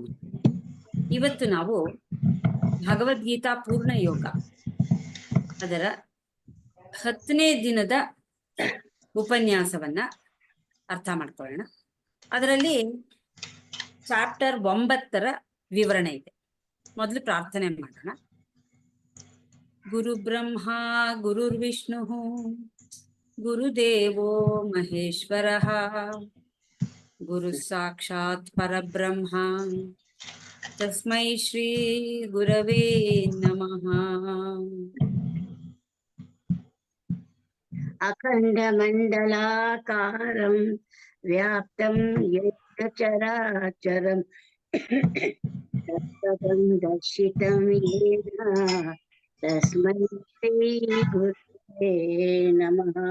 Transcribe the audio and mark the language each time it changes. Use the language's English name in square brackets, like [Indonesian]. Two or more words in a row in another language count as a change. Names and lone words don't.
[Kannada] ಇವತ್ತು ನಾವು ಭಗವದ್ಗೀತಾ ಪೂರ್ಣ ಯೋಗ ಅದರ 10ನೇ ದಿನದ ಉಪನ್ಯಾಸವನ್ನ ಅರ್ಥ ಮಾಡ್ಕೊಳ್ಳೋಣ. ಅದರಲ್ಲಿ ಚಾಪ್ಟರ್ 9ರ ವಿವರಣೆ ಇದೆ. ಮೊದಲು ಪ್ರಾರ್ಥನೆ ಮಾಡೋಣ. [Sanskrit] ಗುರು ಬ್ರಹ್ಮ ಗುರುರ್ವಿಷ್ಣು ಗುರುದೇವೋ ಮಹೇಶ್ವರಃ ಗುರು ಸಾಕ್ಷಾತ್ ಪರಬ್ರಹ್ಮ ತಸ್ಮೈ ಶ್ರೀ ಗುರವೇ ನಮಃ. ಅಖಂಡ ಮಂಡಲಾಕಾರಂ ವ್ಯಾಪ್ತಂ ಯೇನ ಚರಾಚರಂ ತತ್ಪದಂ ದರ್ಶಿತಂ ಯೇನ ತಸ್ಮೈ ಶ್ರೀ ಗುರವೇ ನಮಃ.